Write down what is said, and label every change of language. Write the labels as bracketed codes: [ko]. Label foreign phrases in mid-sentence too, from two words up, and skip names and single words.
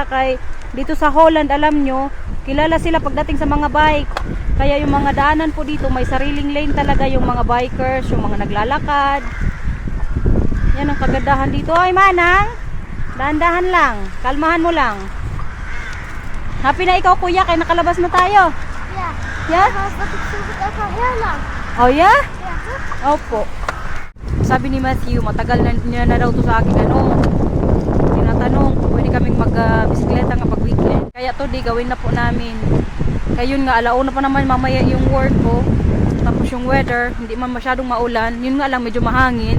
[tl] Kay dito sa Holland, alam nyo, kilala sila pagdating sa mga bike. Kaya yung mga daanan po dito may sariling lane talaga yung mga bikers, yung mga naglalakad. Yan ang kagandahan dito. Ay manang, dahan-dahan lang, kalmahan mo lang. Happy na ikaw kuya, kaya nakalabas na tayo. [nl] Ja, [en] Yeah? [nl] wat ik zoek het ook al heel lang. [en] Oh yeah? [nl] Ja, toch? [tl] Opo. Sabi ni Matthew, matagal na daw to sa akin tinatanong kung pwede kaming mag-bisikleta nga pag weekend. Kaya to di gawin na po namin. Kaya yun nga, alauna pa naman mamaya yung work ko. Tapos yung weather, hindi man masyadong maulan. Yun nga lang, medyo mahangin.